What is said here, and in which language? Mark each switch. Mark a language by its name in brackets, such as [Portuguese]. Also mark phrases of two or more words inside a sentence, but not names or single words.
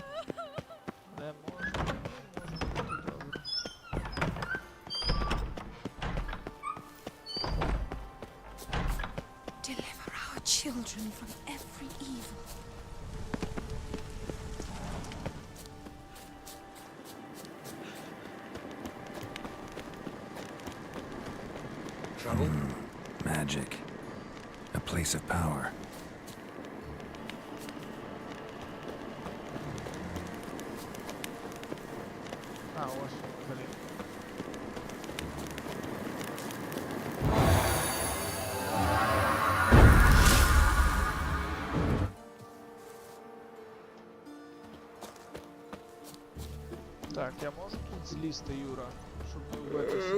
[Ukrainian] Не можна. Добре. [English] children from every evil. Trouble? Magic. A place of power. [Ukrainian] А, ось, блін. Так, я можу тут злізти, Юра, щоб не вбитися?